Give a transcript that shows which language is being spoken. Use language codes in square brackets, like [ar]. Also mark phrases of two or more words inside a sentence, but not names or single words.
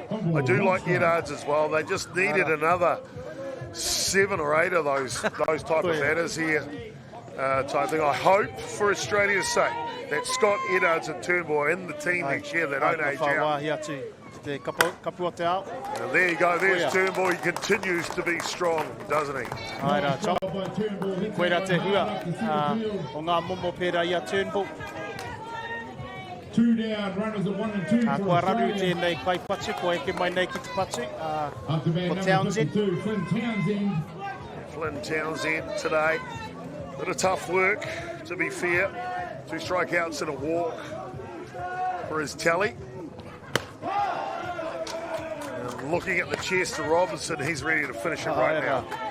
[en] I do like Eddards as well. They just needed another 7 or 8 of those type of batters here. Type thing. I hope for Australia's sake that Scott, Eddards and Turnbull are in the team next year. They don't age out. And there you go, there's Turnbull. He continues to be strong, doesn't he? [mi] Koera te hua o ngā momo pērā ia Turnbull. [en] 2 down, runners at 1 and 2. [mi] Kua raru tēnei kai patu, ko eke mai nei ki te patu. Ko Townsend. [en] Flynn Townsend today. Bit of tough work, to be fair. 2 strikeouts and a walk for his tally. And looking at the chest of Robinson, he's ready to finish it right now.